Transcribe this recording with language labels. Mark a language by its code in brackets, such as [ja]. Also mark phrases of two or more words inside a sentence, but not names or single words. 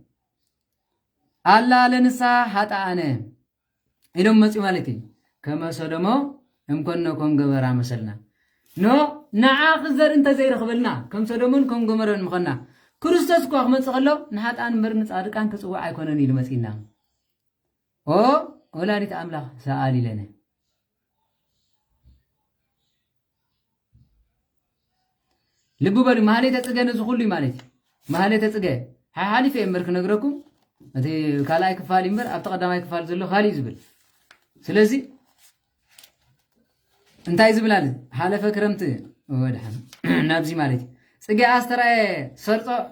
[gez] አላ ለንስሓ ኃጥኣነ [ti] ኢሎም መጺኡ ማለት እዩ [gez] ከመ ሶዶሞ እምኮነ [ti] ከም ገሞራ መሰልና ንዓኽ ዘርኢ እንተ ዘይረኽበልና ከም ሶዶሞን ከም ገሞራን ምኾና ክርስቶስ እኳ ክመጽእ ከሎ ንኃጥኣን እምበር ንጻድቃን ክጽዋዕ ኣይኮነን ኢሉ መጺእና [gez] ወላዲት አምላክ ሰአሊ ለነ [ti] ልብ በሉ ማህሌተ ጽጌ ነዚ ሁሉ ማለት ማህሌተ ጽጌ ሓሊፈ እምበር ክነግረኩም እቲ ካልኣይ ክፋል እምበር ኣብቲ ቀዳማይ ክፋል ዘሎ ካሊእ ዝብል ስለዚ እንታይ ዝብል ኣለ ሓለፈ ክረምቲ ወድሓን ናብዚ ማለት ጽጌ ኣስተራየ ሰርጾ